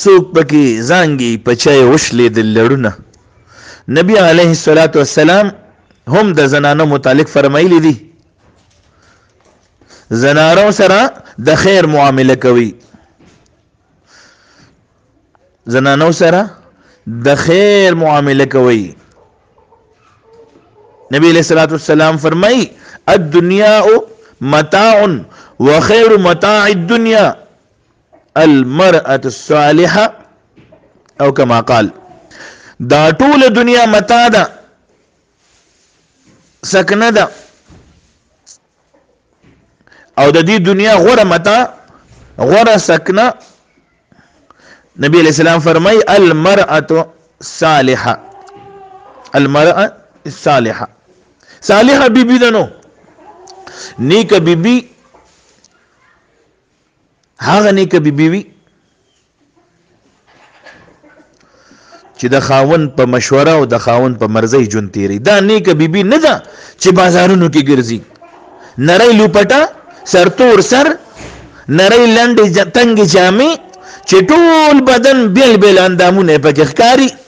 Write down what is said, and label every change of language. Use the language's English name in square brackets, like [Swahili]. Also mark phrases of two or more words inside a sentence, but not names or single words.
[Pashto] څوک پکې زانګي په چای وشلې د لړونه، نبی [Arabic] علیه الصلاة والسلام [Pashto] هم د زنانو متعلق فرمایلی دي زنانو سره د خیر معامله کوي زنانو سره د خیر معامله کوي [Arabic] نبی علیہ الصلوۃ والسلام فرمائی الدنیا متاع وخیر متاع الدنیا المرأة الصالحة او کما قال [Pashto] دا ټول دنیا متاع ده سکنه ده او د دې دنیا غوره متاع غوره سکنه نبی [Arabic] علیہ السلام [Pashto] فرمائی [Arabic] المرأة صالحة المرأة الصالحة [Pashto] صالحة بی بی دنو نیک بی بی هغه نیک بی بی وی چې د خاون په مشوره او د خاون په مرزي جون تیری دا نیک بی بی نه ده چې بازارونو کې ګرځي نری لوپټا سرتور سر نری لنډ تنګ جامې چې ټول بدن بیل بیل اندامونه پکې ښکاری